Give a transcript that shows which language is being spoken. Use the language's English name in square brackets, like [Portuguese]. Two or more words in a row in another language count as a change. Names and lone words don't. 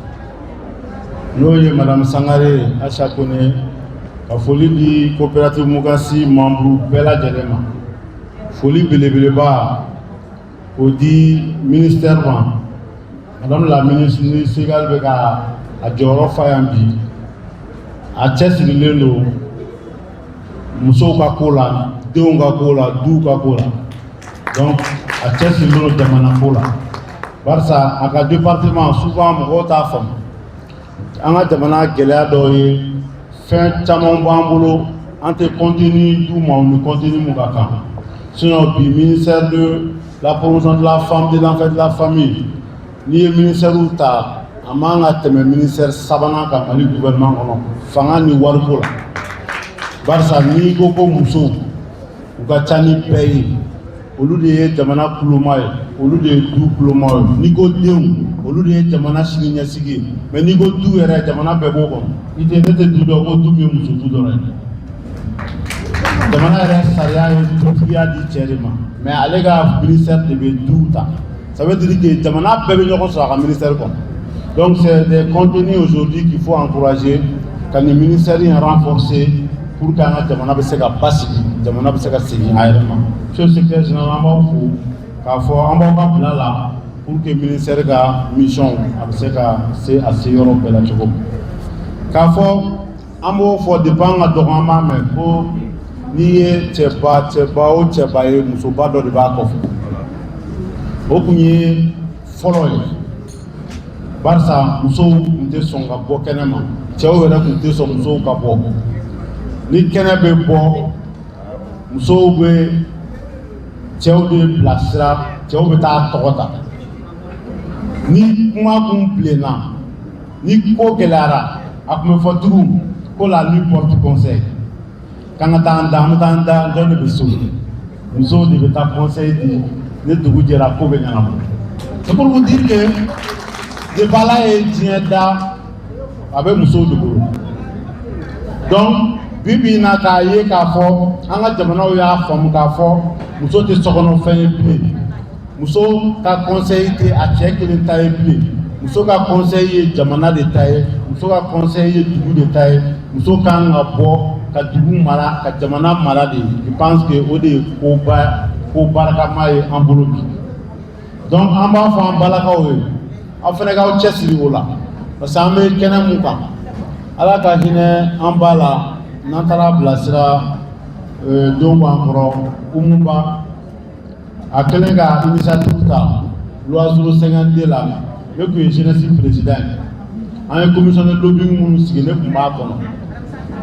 [French] Nous, Madame Sangare, à chaque année, la folie du coopérative Mugasi, membre Bella Djelema. Folie Belebeleba, au dit ministère, Madame la ministre Ségal Bega, à Djoro Fayambi. [Bambara] A cɛsirilen don musow ka ko la denw ka ko la duw ka ko la donc a cɛsirilen don jamana ko la barisa a ka département souvent mɔgɔw t'a faamu an ka jamana gɛlɛya dɔw ye fɛn caman b'an bolo an tɛ [French] contenu [Bambara] d'u ma ni [French] contenu [Bambara] mun ka kan [French] sinon bi ministère de la promotion de la femme de l'enfant de la famille [Bambara] n'i ye [French] ministère [Bambara] ta a man ka tɛmɛ [French] ministère [Bambara] sabanan kan Mali gouvernement kɔnɔ fanga ni wariko la barisa n'i ko ko musow u ka ca ni bɛɛ ye olu de ye jamana kuloma ye olu de ye du kuloma ye n'i ko denw olu de ye jamana sini ɲɛsigi ye mais n'i ko du yɛrɛ jamana bɛɛ b'o kɔnɔ i tɛ ne tɛ du dɔn ko du min ye muso du dɔrɔn ye jamana yɛrɛ sariya ye dutigiya di cɛ de ma mais ale ka ministère de bɛ du ta [French] ça veut dire que [Bambara] jamana bɛɛ bɛ ɲɔgɔn sɔrɔ a ka ministère kɔnɔ. [French] Donc c'est des contenus aujourd'hui qu'il faut encourager, quand les ministères sont renforcés pour que [Bambara] jamana bɛ se ka basigi, jamana bɛ se ka segin a yɛrɛ ma. [French] Sur ce secteur généralement [Bambara] fo k'a fɔ an b'aw ka bila la [French] pour que [Bambara] ministère ka mission a bɛ se ka se a se yɔrɔ bɛɛ la cogo min. K'a fɔ an b'o fɔ depuis an ka dɔgɔ an b'a mɛn ko n'i ye cɛba o cɛba ye musoba dɔ de b'a kɔfɛ. O kun ye fɔlɔ ye. Barisa musow tun tɛ sɔn ka bɔ kɛnɛ ma cɛw yɛrɛ tun tɛ sɔn musow ka bɔ ni kɛnɛ bɛ bɔ musow bɛ cɛw de bilasira cɛw bɛ taa tɔgɔ ta ni kuma kun bilenna ni ko gɛlɛyara a tun bɛ fɔ tugun ko [French] la nuit porte conseil [Bambara] k'an ka taa an da an bɛ taa an da dɔ de bɛ so musow de bɛ taa conseil di ni dugu jɛra ko bɛ ɲɛnabɔ [French] c'est pour vous dire que [Bambara] debala ye diɲɛ da a bɛ musow de bolo donc bi bi in na k'a ye k'a fɔ an ka jamanaw y'a faamu k'a fɔ muso tɛ sokɔnɔfɛn ye bilen muso ka conseil tɛ a cɛ kelen ta ye bilen muso ka conseil ye jamana de ta ye muso ka conseil ye dugu de ta ye muso kan ka bɔ ka dugu mara ka jamana mara de je [French] pense que [Bambara] o de ye ko barakama ye an bolo bi donc an b'a fɔ an balakaw ye aw fana k'aw cɛsiri o la [French] parce que [Bambara] an bɛ kɛnɛ mun kan ala ka hinɛ an ba la n'an taara bilasira denw b'an kɔrɔ Umuba a kɛlen ka initiative ta loi 052 la ne tun ye [French] jeunesse président [Bambara] ye an ye [French] commission de lobbying [Bambara] minnu sigi ne tun b'a kɔnɔ